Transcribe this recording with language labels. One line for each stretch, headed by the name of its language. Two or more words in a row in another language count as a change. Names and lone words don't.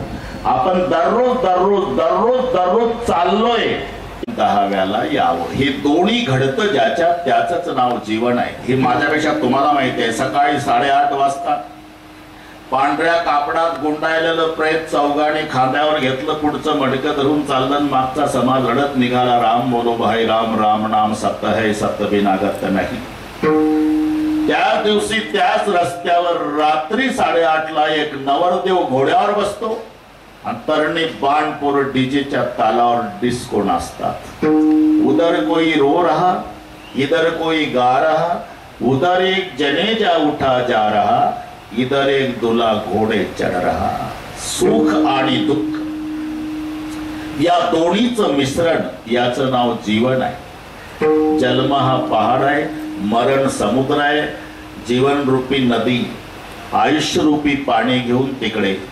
Marathi: आपण दररोज चाललोय 10व्याला यावं. हे दोन्ही घडतं ज्याच्या त्याच नाव जीवन आहे. हे माझ्यापेक्षा तुम्हाला माहिती आहे. सकाळी 8:30 वाजता पांढऱ्या कापडात गुंडाळलेलं प्रेत चौघाने खांद्यावर घेतलं, पुढचं मडकं धरून चाललं. मागचा समाज रडत निघाला,
Hindi: राम बोलो भाई राम, राम नाम सत्य है, सत्य बिना गत नाही.
Marathi: त्या दिवशी त्याच रस्त्यावर रात्री 8:30 ला एक नवरदेव घोड्यावर बसतो आणि तरणी बाणपूर डीजेच्या तालावर डिस्को नाचतात.
Hindi: उधर कोई रो रहा, इधर कोई गा रहा, उधर एक जनेजा उठा जा रहा, इधर एक दुला घोडे चढ रहा.
Marathi: सुख आणि दुःख या दोन्हीचं मिश्रण, याचं नाव जीवन आहे. जन्म हा पहाड आहे, मरण समुद्र आहे. जीवन रूपी नदी, आयुष्य रूपी पाणी घेऊन तिकडे.